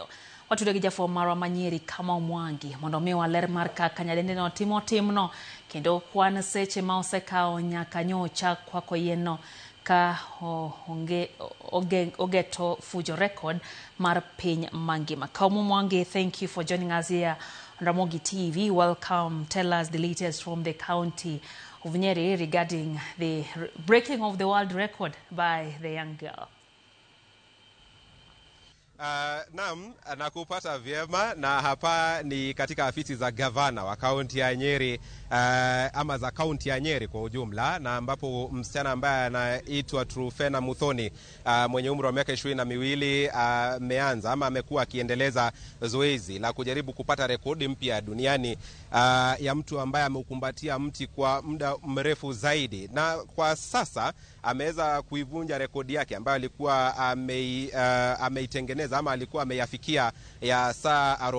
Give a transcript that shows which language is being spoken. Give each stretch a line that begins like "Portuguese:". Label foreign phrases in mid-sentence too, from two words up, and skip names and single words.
Luo (Kenya and Tanzania): Watudo gi jafwambo marwa ma Nyeri Kamau Mwangi mondo mi waler mar kaka nyadendi no timo timno kendo kwan seche ma osekawo nyaka nyocha kwako yien no ka ogeto fujo record mar piny mangima.
English: Kamau Mwangi, thank you for joining us here on Ramogi TV. Welcome. Tell us the latest from the county of Nyeri regarding the breaking of the world record by the young girl.
Swahili: Naam, nakupata vyema na hapa ni katika afisi za gavana wa kaunti ya Nyeri ama za kaunti ya Nyeri kwa ujumla, na ambapo msichana ambaye anaitwa Trufena Muthoni mwenye umri wa miaka 22 ameanza ama amekuwa akiendeleza zoezi la kujaribu kupata rekodi mpya duniani ya mtu ambaye ameukumbatia mti kwa muda mrefu zaidi, na kwa sasa ameweza kuivunja rekodi yake ambayo alikuwa ameitengeneza ama alikuwa ameyafikia ya saa